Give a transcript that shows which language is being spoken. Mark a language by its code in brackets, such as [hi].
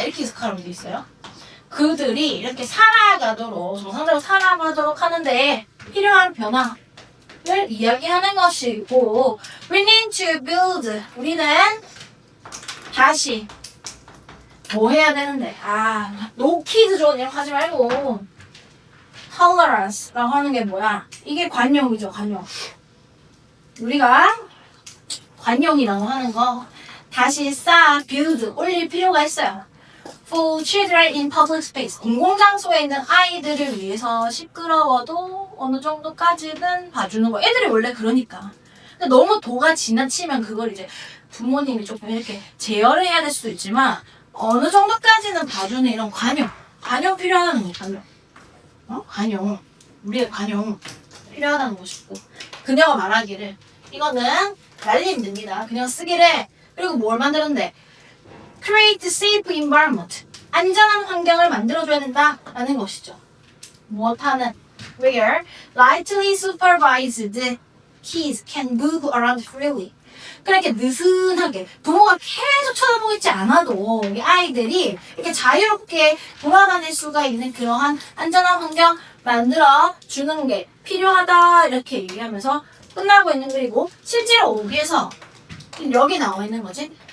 [ko] 이렇게 해석하는 게 있어요. 그들이 이렇게 살아가도록 정상적으로 살아가도록 하는데 필요한 변화를 이야기하는 것이고 [en] we need to build [ko] 우리는 다시 뭐 해야 되는데 [en] no kids zone [ko] 이렇게 하지 말고 tolerance라고 하는 게 뭐야? 이게 관용이죠. 관용. 우리가 관용이라고 하는 거 다시 build 올릴 필요가 있어요. [en] For children in public space. [ko] 공공장소에 있는 아이들을 위해서 시끄러워도 어느 정도까지는 봐주는 거. 애들이 원래 그러니까. 근데 너무 도가 지나치면 그걸 이제 부모님이 조금 이렇게 제어를 해야 될 수도 있지만 어느 정도까지는 봐주는 이런 관용. 관용 필요하다는 거. 관용. 관용. 우리의 관용 필요하다는 것이고. 그녀가 말하기를 이거는 날리면 됩니다. 그냥 쓰기를. 그리고 뭘 만들었는데 [en] create safe environment. [ko] 안전한 환경을 만들어줘야 된다라는 것이죠. 무엇하는? [en] Where lightly supervised kids can move around freely. [ko] 그렇게 느슨하게 부모가 계속 쳐다보고 있지 않아도 이 아이들이 이렇게 자유롭게 돌아다닐 수가 있는 그러한 안전한 환경 만들어 주는 게 필요하다 이렇게 얘기하면서 끝나고 있는 그리고 실제로 어디에서 여기 나와 있는 거지?